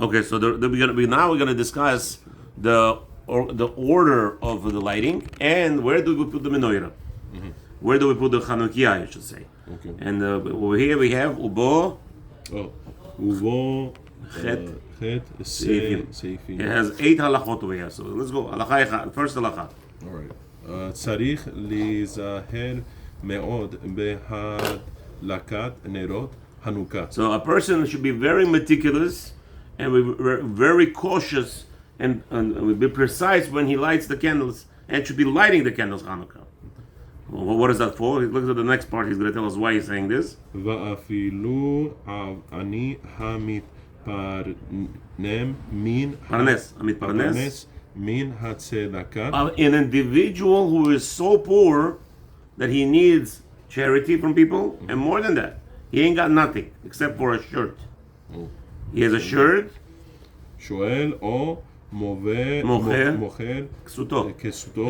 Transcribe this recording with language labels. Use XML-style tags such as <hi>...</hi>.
<en>Okay, so now we're going to discuss the order of the lighting and where do we put the menorah. Where do we put the Chanukiah, I should say. Okay. And over here we have Ubo.</en> <he>Ubo Chet Seifim.</he> <en>It has 8 halachot over here. So let's go. First halacha. All right.</en> <he>צריך להיזהר מאוד בהדלקת נרות Hanukkah.</he> <en>So a person should be very meticulous and be very cautious and be precise when he lights the candles and should be lighting the candles Hanukkah. Well, what is that for? He looks at the next part. He's going to tell us why he's saying this.</en> <he>ואפילו אני המתפרנם מן הצדקה.</he> <en>An individual who is so poor that he needs charity from people, and more than that, he ain't got nothing except for a shirt. He has a shirt.</en> <he>שואל או מוכר כסותו. כסותו.</he>